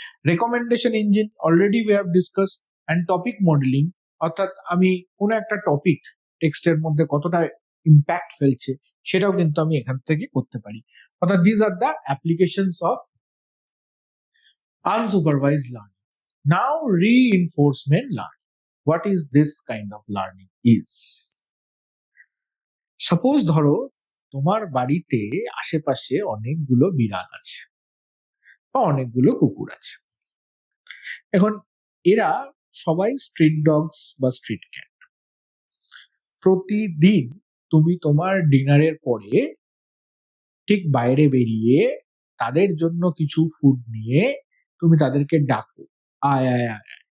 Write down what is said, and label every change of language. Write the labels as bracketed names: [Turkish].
[Bangla] Recommendation engine [English] already we have discuss, [Bangla] and topic modelling, অর্থাৎ আমি কোনো একটা টপিক টেক্সটের মধ্যে কতটা ইম্প্যাক্ট ফেলছে সেটাও কিন্তু আমি এখান থেকে করতে পারি। অর্থাৎ [English] This are the applications of unsupervised learning. Now reinforcement learning. What is this kind of learning is? [Bangla] Suppose ধরো তোমার বাড়িতে আশেপাশে অনেকগুলো বিড়াল আছে বা অনেকগুলো কুকুর আছে। এখন এরা সবাই স্ট্রিট ডগস বা স্ট্রিট ক্যাট। প্রতিদিন তুমি তোমার ডিনারের পরে ঠিক বাইরে বেরিয়ে তাদের জন্য কিছু ফুড নিয়ে তুমি তাদেরকে ডাকো, আয় আয় আয় আয়।